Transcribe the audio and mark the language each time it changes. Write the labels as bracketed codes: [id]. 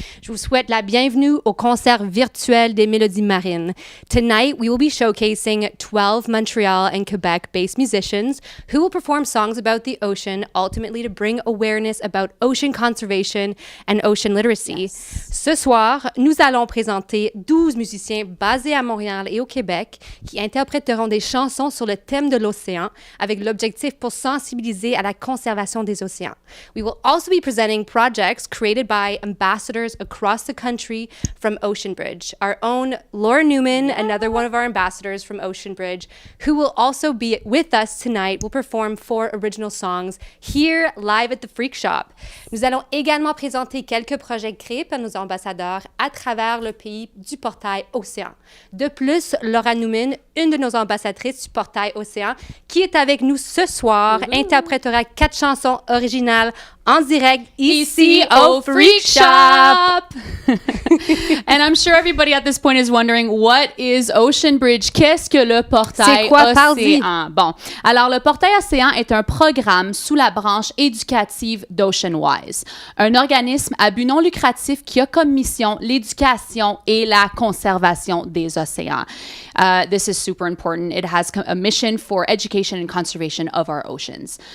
[fr] Je vous souhaite la bienvenue au concert virtuel des Mélodies marines. [en] Tonight, we will be showcasing 12 Montreal and Quebec-based musicians who will perform songs about the ocean, ultimately to bring awareness about ocean conservation and ocean literacy. Yes. [fr] Ce soir, nous allons présenter 12 musiciens basés à Montréal et au Québec qui interpréteront des chansons sur le thème de l'océan avec l'objectif pour sensibiliser à la conservation des océans. [en] We will also be presenting projects created by ambassadors across the country from Ocean Bridge. Our own Laura Newman, another one of our ambassadors from Ocean Bridge, who will also be with us tonight, will perform 4 original songs here live at the Freak Shop. [fr] Nous allons également présenter quelques projets créés par nos ambassadeurs à travers le pays du Portail Océan. De plus, Laura Newman, une de nos ambassadrices du Portail Océan, qui est avec nous ce soir, interprétera 4 chansons originales en direct ici au Freak Shop. [en] And I'm sure everybody at this point is wondering, what is Ocean Bridge? [fr] Qu'est-ce que le Portail Océan? Bon, alors le Portail Océan est un programme sous la branche éducative d'OceanWise, un organisme à but non lucratif qui a comme mission l'éducation et la conservation des océans. [en] This is super important. It has a mission for education and conservation of our oceans.